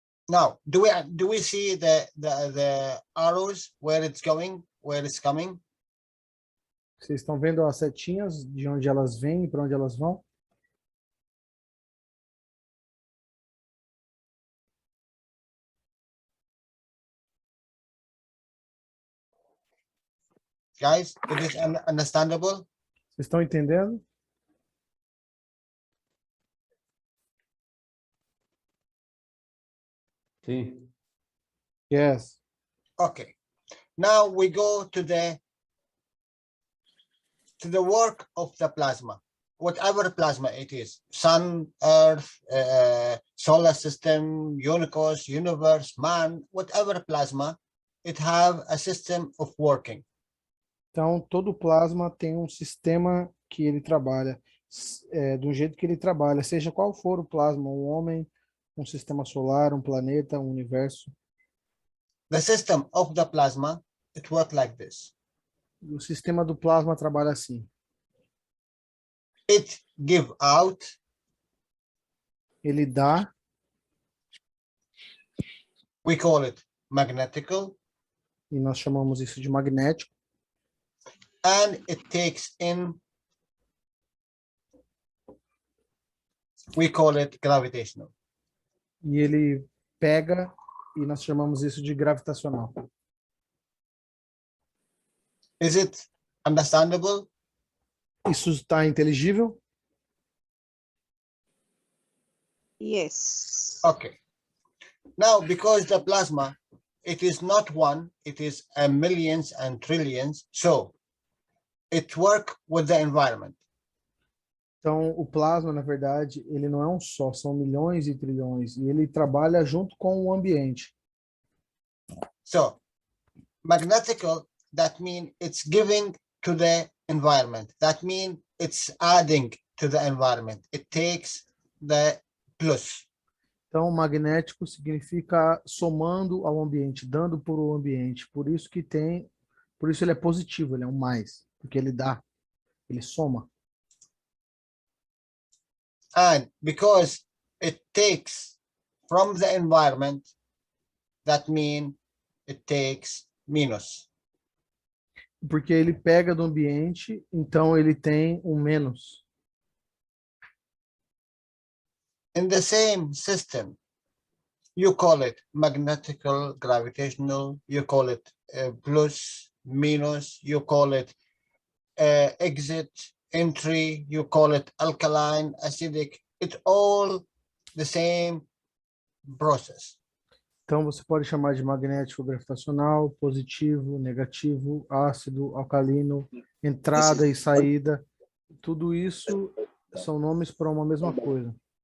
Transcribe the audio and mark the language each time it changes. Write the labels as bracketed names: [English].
[English] Now, do we see the arrows where it's going, where it's coming? [Portuguese] Vocês estão vendo as setinhas de onde elas vêm e para onde elas vão? [English] Guys, it is understandable? [Portuguese] Vocês estão entendendo? Sim. [English] Yes. Okay. Now we go to the work of the plasma, whatever plasma it is, sun, earth, solar system, universe, man, whatever plasma, it have a system of working. [Portuguese] Então, todo plasma tem um sistema que ele trabalha, do jeito que ele trabalha, seja qual for o plasma, um homem, um sistema solar, um planeta, um universo. [English] The system of the plasma, it works like this. [Portuguese] O sistema do plasma trabalha assim. [English] It give out, [Portuguese] Ele dá, [English] we call it magnetical, [Portuguese] e nós chamamos isso de magnético, [English] and it takes in, we call it gravitational. [Portuguese] e ele pega, e nós chamamos isso de gravitacional. [English] Is it understandable? [Portuguese] Isso está inteligível? [English] Yes. Okay. Now, because the plasma, it is not one, it is a millions and trillions, so it work with the environment. [Portuguese] Então, o plasma, na verdade, ele não é um só, são milhões e trilhões, e ele trabalha junto com o ambiente. [English] So, magnetical, that means it's giving to the environment. That means it's adding to the environment. It takes the plus. [Portuguese] Então, magnético significa somando ao ambiente, dando para o ambiente. Por isso ele é positivo, ele é um mais, porque ele dá, ele soma. [English] And because it takes from the environment, that means it takes minus. [Portuguese] Porque ele pega do ambiente, então ele tem um menos. [English] In the same system, you call it magnetical, gravitational, you call it plus, minus, you call it exit, entry, you call it alkaline, acidic. It's all the same process. [Portuguese] Então você pode chamar de magnético gravitacional, positivo, negativo, ácido, alcalino, entrada e saída. Tudo isso são nomes para uma mesma coisa.